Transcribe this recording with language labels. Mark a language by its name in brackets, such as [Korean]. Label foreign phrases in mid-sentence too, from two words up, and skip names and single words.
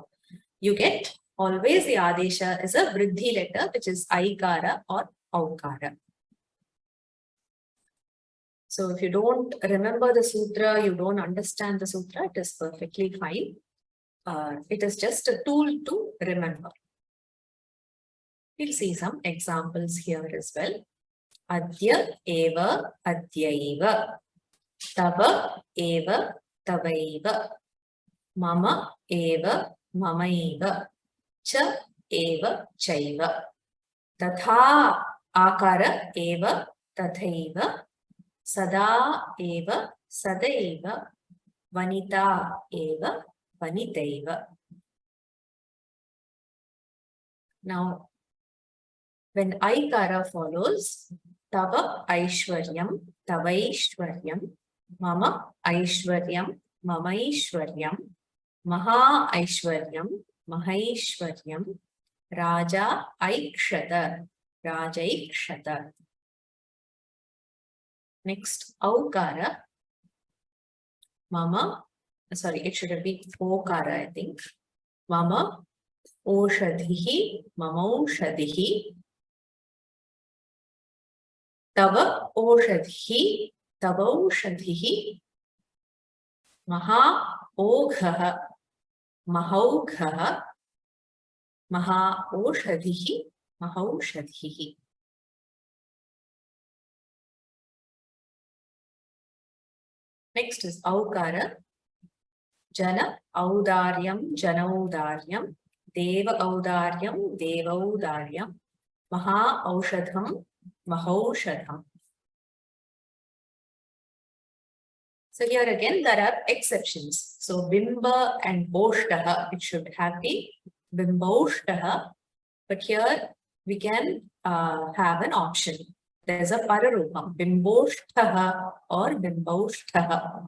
[English] You get always the Adesha is a Vriddhi letter, which is Aikara or Aukara. So if you don't remember the sutra, you don't understand the sutra, it is perfectly fine. It is just a tool to remember. We'll see some examples here as well. [Sanskrit] Adya eva adyaiva. Tava eva tavaiva. Mama eva mamaiva. Cha eva chaiva. Tatha akara eva tathaiva. Sada eva sadaiva. Vanita eva vanitaiva. [English] Now, when Aikara follows, [Sanskrit] Tava Aishwaryam, Tavaishwaryam, Mama Aishwaryam, Mamaishwaryam, Maha Aishwaryam, Mahaishwaryam, Raja Aikshata, Rajaikshata. [English] Next, Aukara, Mama, sorry, it should have been Okara, I think. [Sanskrit] Mama Oshadhihi, Mamaushadhihi. Tava Oshadhihi, Tavaushadhihi. Maha Oghaha, Mahaughaha. Maha Oshadhihi, Mahaushadhihi. [English] Next is Aukara. [Sanskrit] Jana Audaryam, Janaudaryam. Deva Audaryam, Devaudaryam. Maha Aushadham, Mahaushadham. [English] So here again there are exceptions. So Bimba and Boshtaha, it should have been Bimbaushtaha. But here we can have an option. There's a Pararupam, Bimbaushtaha or Bimbaushtaha.